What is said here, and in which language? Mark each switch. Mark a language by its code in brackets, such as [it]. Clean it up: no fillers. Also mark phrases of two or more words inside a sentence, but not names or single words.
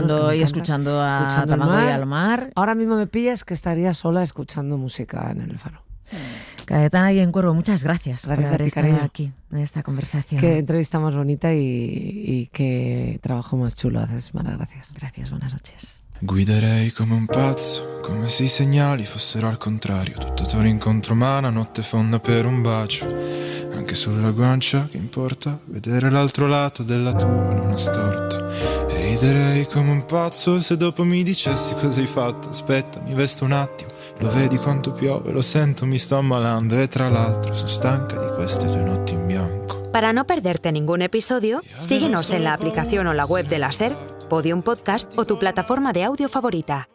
[es] Mirando y escuchando a Tamango y al mar. Ahora mismo me pillas que estaría sola escuchando música en el faro. Cayetana Guillén Cuervo, muchas gracias. Gracias por haber a ti, cariño. aquí en esta conversación. Qué entrevista más bonita y qué trabajo más chulo haces, Mara. Gracias. Gracias, buenas noches. [it] Guiderei come un pazzo, come se I segnali fossero al contrario. Tutto Toro incontro umana, notte fonda per un bacio. Anche sulla guancia, che importa vedere l'altro lato della tua luna storta. E riderei come un pazzo se dopo mi dicessi cosa hai fatto. Aspetta, mi vesto un attimo, lo vedi quanto piove, lo sento, mi sto ammalando. E tra l'altro sono stanca di queste 2 notti in bianco. [es] Para no perderte ningún episodio, síguenos en la aplicación o la web de la SER, Podium Podcast o tu plataforma de audio favorita.